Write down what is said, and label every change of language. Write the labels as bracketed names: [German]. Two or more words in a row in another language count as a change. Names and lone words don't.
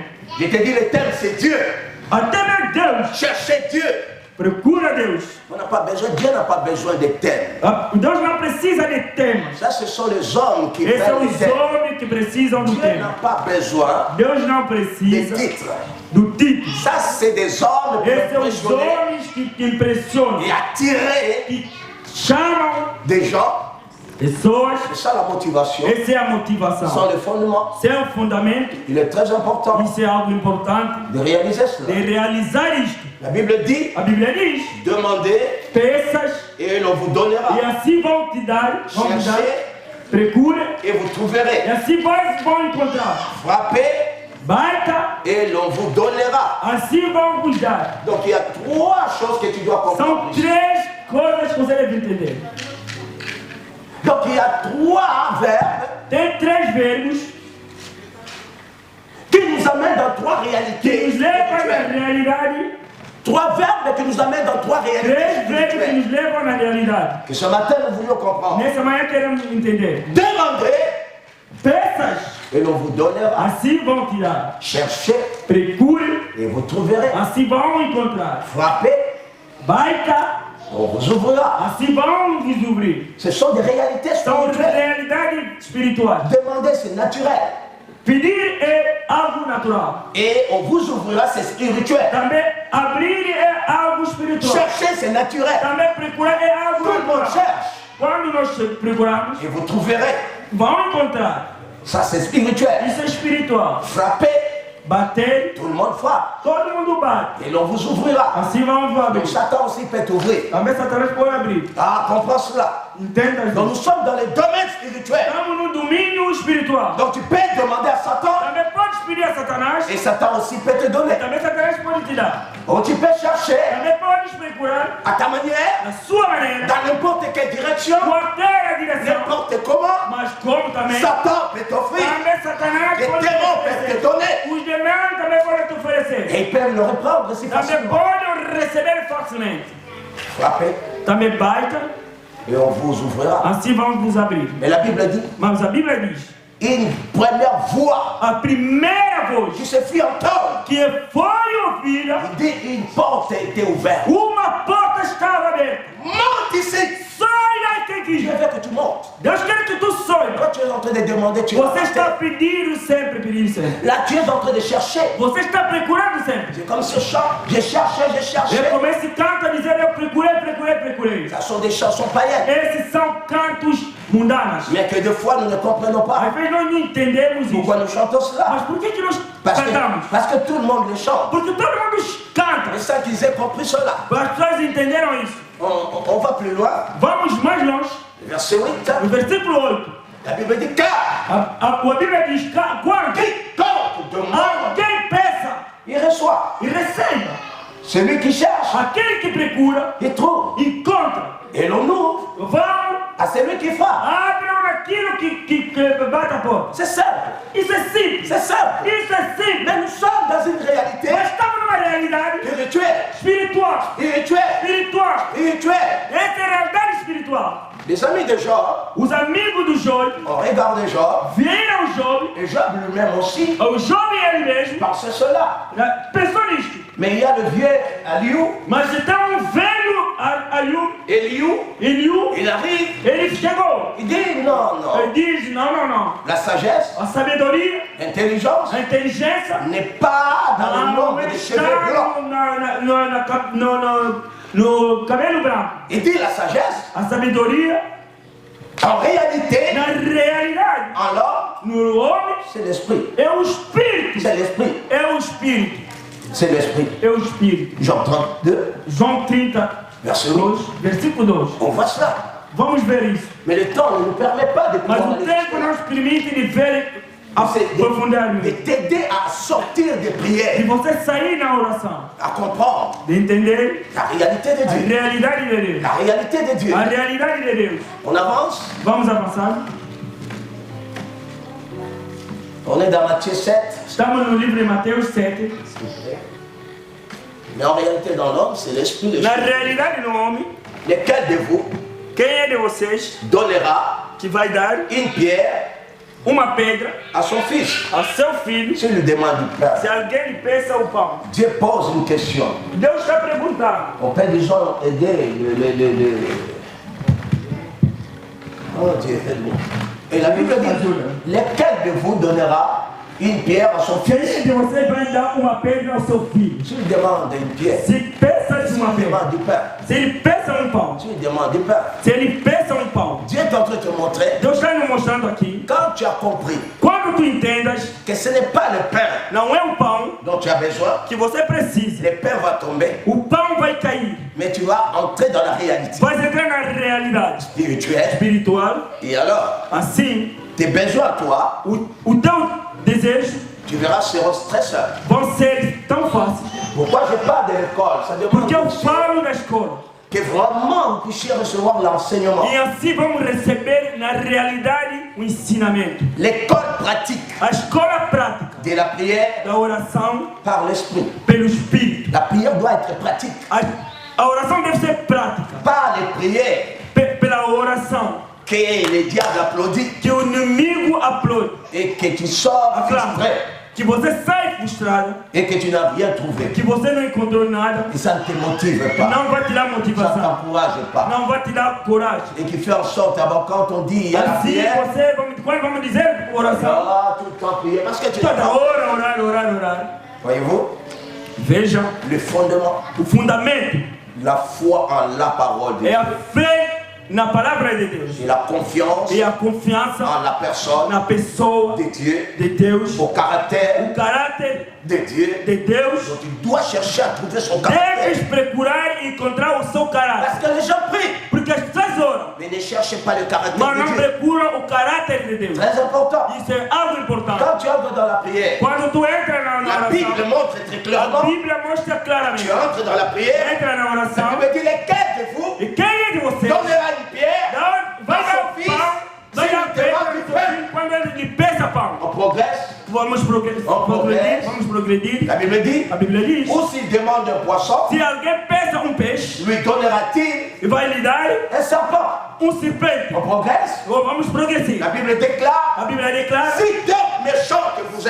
[French] Je te dis le thème c'est Dieu. [Portuguese] Até meu Deus. [French] Cherchez Dieu. [Portuguese] Procura Deus. [French] On n'a pas besoin, Dieu n'a pas besoin de thèmes. [Portuguese] Deus não precisa de temas. [French] Ça, ce sont les hommes qui [Portuguese] Esses são [French] prennent les [Portuguese] os [French] thèmes. [Portuguese] homens que precisam do [French] Dieu [Portuguese] tema. [French] n'a pas besoin [Portuguese] Deus não [French] des [Portuguese] precisa [French] titres. [Portuguese] do título. [French] Ça, c'est des hommes pour [Portuguese] Esses são os [French] impressionner [Portuguese] homens que impressionam, [French] et attirer [Portuguese] que chamam [French] des gens. [Portuguese] pessoas. [French] C'est ça la motivation. [Portuguese] Essa é a [French] Ce sont [Portuguese] motivação. [French] les fondements. [Portuguese] Isso é o fundamento. [French] Il est très important [Portuguese] Isso é algo importante [French] de réaliser [Portuguese] de [French] cela. [Portuguese] realizar isto. [French] La Bible dit, [Portuguese] A Bíblia diz: [French] demandez [Portuguese] peças [French] et l'on vous donnera. [Portuguese] e assim vão te dar, [French] Cherchez [Portuguese] procura [French] et vous [Portuguese] e [French] trouverez. [Portuguese] assim vão encontrar. [French] Frappez [Portuguese] Baita, [French] et l'on vous donnera. [Portuguese] assim vão vos dar. [French] Donc il y a trois choses que tu dois [Portuguese] São [French] comprendre. [Portuguese] três coisas que você deve entender. [French] Donc il y a trois verbes [Portuguese] Tem três verbos [French] qui nous amènent dans trois [Portuguese] que [French] réalités [Portuguese] nos levam na [French] spirituelles. [Portuguese] realidade. [French] Trois verbes qui nous amènent dans trois réalités [Portuguese] Três verbos que [French] spirituelles. [Portuguese] nos levam na realidade. [French] Que ce matin nous voulions comprendre. [Portuguese] Nessa manhã queremos entender. [French] Demandez [Portuguese] Peças, [French] et l'on vous donnera. [Portuguese] assim vão te dar. [French] Cherchez [Portuguese] Procure, [French] et vous trouverez. [Portuguese] assim vão encontrar. [French] Frappez, [Portuguese] Baita, [French] on vous ouvrira. [Portuguese] assim vão vos abrir. [French] Ce sont des réalités [Portuguese] São [French] spirituelles. [Portuguese] realidades espirituais. [French] Demander, c'est naturel. [Portuguese] Pedir é algo natural. [French] Et on vous ouvrira, c'est spirituel. [Portuguese] Também abrir é algo espiritual. [French] Chercher, c'est naturel. [Portuguese] Também procurar é algo [French] Tout le monde [Portuguese] natural. [French] cherche [Portuguese] Quando nós procuramos, [French] et vous trouverez. [Portuguese] vão encontrar. [French] Ça, c'est spirituel. [Portuguese] Isso é espiritual. [French] Frappez, [Portuguese] Bater, [French] tout le monde frappe. [Portuguese] todo mundo bate. [French] Et l'on vous ouvrira. [Portuguese] Assim vão vos abrir. [French] Donc Satan aussi peut t'ouvrir. [Portuguese] Também Satanás pode abrir. [French] Ah, comprends cela. [Portuguese] Entenda [French] Donc nous [Portuguese] isso. [French] sommes dans le domaine spirituel. [Portuguese] Estamos no domínio espiritual. [French] Donc tu peux demander à Satan [Portuguese] Também pode pedir a Satanás. [French] et Satan aussi peut te donner. [Portuguese] Também Satanás pode te dar. [French] Ou tu peux chercher [Portuguese] Também pode procurar [French] à ta manière, [Portuguese] na sua maneira, [French] dans n'importe quelle direction, [Portuguese] qualquer a direção. [French] n'importe comment. [Portuguese] Mas como também, [French] Satan peut t'offrir. [Portuguese] também Satanás [French] Les [Portuguese] pode te [French] démons peuvent te [Portuguese] oferecer. [French] donner. [Portuguese] Os demônios também podem te oferecer. [French] Et ils peuvent le reprendre si [Portuguese] Também [French] facilement. [Portuguese] podem receber facilmente. [French] Frappez [Portuguese] Também baita, [French] et on vous ouvrira. [Portuguese] assim vão vos abrir. [French] Mais la Bible dit, [Portuguese] Mas a Bíblia diz, [French] une première voix [Portuguese] a primeira voz [French] qui se fit entendre, [Portuguese] que foi ouvida, [French] il dit une porte a été ouverte. [Portuguese] uma porta estava aberta. [French] Monte ici. [Portuguese] Sai daqui. [French] Dieu veut que tu montes. [Portuguese] Deus quer que tu sonhe. [French] Quand tu es en train de demander, tu [Portuguese] Você [French] vas [Portuguese] está [French] rater. [Portuguese] pedindo sempre. [French] Là, tu es en train de chercher. [Portuguese] Você está procurando sempre. [French] C'est comme ce chant. J'ai cherché, j'ai cherché. [Portuguese] Eu começo e canto a dizer, eu procurei. [French] Ce sont des chansons païennes. [Portuguese] Esses são cantos mundanos. [French] Mais que des fois, nous ne comprenons pas. [Portuguese] Às vezes nós não entendemos isso. [French] Pourquoi nous chantons [Portuguese] Mas [French] cela? [Portuguese] por que nós [French] Parce [Portuguese] cantamos? [French] que tout le monde le chante. [Portuguese] Porque todo mundo canta. [French] Et ça qu'ils aient compris cela. [Portuguese] As pessoas entenderam isso. [French] On va plus loin. [Portuguese] Vamos mais longe. [French] Verset 8. [Portuguese] No versículo 8. [French] La Bible dit car [Portuguese] A Bíblia diz, quando [French] quiconque demande, [Portuguese] alguém peça [French] il reçoit. [Portuguese] e receba, [French] Celui qui cherche, [Portuguese] aquele que procura, [French] il trouve. [Portuguese] encontra. [French] Et l'on ouvre [Portuguese] Vão, [French] à celui qui frappe. [Portuguese] abram aquilo que bate a porta. [French] C'est simple. [Portuguese] Isso é simples. [French] C'est simple. [Portuguese] Isso é simples. [French] Mais nous sommes dans une réalité [Portuguese] Nós estamos numa realidade [French] spirituelle. [Portuguese] espiritual. [French] Spirituelle. [Portuguese] Espiritual. [French] Spirituelle. [Portuguese] Essa é a realidade espiritual. espiritual. [French] Les amis de Job [Portuguese] Os amigos do Job [French] ont regardé Job, [Portuguese] viram Job, [French] et Job lui-même aussi [Portuguese] o Job ele mesmo, [French] pensait cela. [Portuguese] pensou nisto. [French] Mais il y a le vieux Eliou, [Portuguese] Mas então velho Eliú, [French] il arrive, [Portuguese] ele chegou. [French] il dit non, non. [Portuguese] Ele diz, não. [French] La sagesse, [Portuguese] A sabedoria, [French] l'intelligence [Portuguese] a inteligência, [French] n'est pas dans le [Portuguese] não [French] nombre des cheveux blancs. [Portuguese] está no cabelo branco. [French] Il dit la sagesse, [Portuguese] A sabedoria, [French] en réalité, [Portuguese] na realidade, [French] en l'homme, [Portuguese] no homem, [French] c'est l'esprit. [Portuguese] é o espírito. [French] C'est l'esprit. [Portuguese] É o espírito. [French] C'est l'esprit. [Portuguese] É o espírito. [French] Jean 32, [Portuguese] João 30, [French] verset 12. [Portuguese] versículo 12. [French] On voit cela. [Portuguese] Vamos ver isso. [French] Mais le temps ne nous permet pas de [Portuguese] Mas [French] pouvoir [Portuguese] o [French] aller [Portuguese] tempo [French] jusque-là. [Portuguese] não nos permite de ver, [French] C'est [Portuguese] aprofundar [French] de [Portuguese] nisso. [French] t'aider à sortir des [Portuguese] De [French] prières, [Portuguese] você sair na oração, [French] à comprendre [Portuguese] de entender [French] la réalité de [Portuguese] a [French] Dieu. [Portuguese] realidade de Deus. [French] La réalité de Dieu. [Portuguese] A realidade de Deus. [French] On avance. [Portuguese] Vamos avançar. [French] On est dans Matthieu 7. [Portuguese] Estamos no livro de Mateus 7. [French] Mais en réalité, dans l'homme, c'est l'esprit. [Portuguese] Na realidade do homem, [French] Lequel de vous [Portuguese] quem é de vocês [French] donnera [Portuguese] que vai dar [French] une pierre [Portuguese] uma pedra [French] à son fils? [Portuguese] a seu filho [French] Si lui demande du pain, [Portuguese] se alguém lhe peça o pão? [French] Dieu pose une question. [Portuguese] Deus está perguntando. [French] On peut disons aider Oh Dieu, aide-moi. Et la Bible dit, lequel de vous donnera une pierre à son [Portuguese] Quem [French] fils? [Portuguese] de vocês vai dar uma pedra ao seu filho? [French] Si lui demande une pierre, [Portuguese] Se peça de uma [French] il [Portuguese] pedra. [French] demande du pain. [Portuguese] Se ele peça pão. [French] Si il demande du pain, [Portuguese] Se ele peça pão. [French] Dieu est en train de te montrer, [Portuguese] Deus está nos mostrando aqui. [French] quand tu as compris [Portuguese] Quando tu entendas, [French] que ce n'est pas le pain [Portuguese] não é o pão [French] dont tu as besoin, [Portuguese] que você precisa. [French] le pain va tomber, [Portuguese] O pão vai cair. [French] mais tu vas entrer dans la réalité [Portuguese] Vai entrar na realidade [French] spirituelle. [Portuguese] espiritual. [French] Et alors, [Portuguese] Assim, [French] tes besoins, toi, [Portuguese] o teu desejo [French] tu verras, seront stressants. [Portuguese] vão ser tão fáceis. [French] Pourquoi je parle de l'école? Ça demande [Portuguese] Porque eu falo da escola. [French] que vraiment vous puissiez recevoir l'enseignement. [Portuguese] E assim vamos receber na realidade o ensinamento. [French] L'école pratique [Portuguese] A escola prática [French] de la prière [Portuguese] da oração [French] par l'esprit. [Portuguese] pelo Espírito. [French] La prière doit être pratique. [Portuguese] A oração deve ser prática. [French] Pas les prières [Portuguese] Pela oração. [French] que les diables applaudissent [Portuguese] Que o inimigo aplaude. [French] et que tu sors [Portuguese] Aclama. [French] frustré [Portuguese] Que você sai frustrado. [French] et que tu n'as rien trouvé. [Portuguese] Que você não encontrou nada. [French] Et ça ne te motive pas. [Portuguese] Não vai te dar [French] Ça ne [Portuguese] motivação. [French] t'encourage pas. [Portuguese] Não vai te dar coragem. [French] Et qui fait en sorte, d'abord, quand on dit il y a la [Portuguese] Assim [French] prière, [Portuguese] você, quando vamos dizer oração, [French] ah, tout le temps prier. Parce que tu n'as [Portuguese] toda [French] pas. [Portuguese] hora orar. [French] Voyez-vous, [Portuguese] Vejam, [French] le fondement, [Portuguese] o fundamento [French] la foi en la parole de [Portuguese] é [French] Dieu. [Portuguese] a fé na palavra de Deus. [French] Et la confiance [Portuguese] E a confiança [French] en la personne [Portuguese] na pessoa [French] de Dieu, [Portuguese] de Deus. [French] au caractère [Portuguese] O caráter [French] de Dieu. [Portuguese] de Deus. [French] Donc tu dois chercher à trouver son caractère. [Portuguese] Deves procurar encontrar o seu caráter. [French] Parce que les gens prient, [Portuguese] Porque as pessoas oram, [French] mais ne cherchez pas le caractère [Portuguese] mas [French] de [Portuguese] não [French] Dieu. [Portuguese] procuram o caráter de Deus. [French] Très important. [Portuguese] Isso é algo importante. [French] Quand tu entres dans la prière, [Portuguese] Quando tu entra na [French] la Bible [Portuguese] oração, [French] montre très [Portuguese] a [French] clairement, [Portuguese] Bíblia mostra [French] tu [Portuguese] claramente. [French] entres dans la prière, [Portuguese] Entra na [French] la [Portuguese] oração. [French] Bible dit lesquels de vous [Portuguese] E quem é de vocês? [French] donnera une pierre, [Portuguese] Vai dar o pão, vai dar pedra no seu filho quando ele lhe peça pão. [French] on progresse. [Portuguese] Vamos progredir, vamos progredir. [French] La Bible dit, [Portuguese] A Bíblia diz: [French] ou s'il demande un poisson, [Portuguese] se alguém peça peixe, [French] lui donnera-t-il [Portuguese] e vai lhe dar [French] un serpent. [Portuguese] serpente. [French] On progresse. [Portuguese] Vamos progredir. [French] La Bible déclare, [Portuguese] A Bíblia declara: [French] si donc méchant que vous êtes,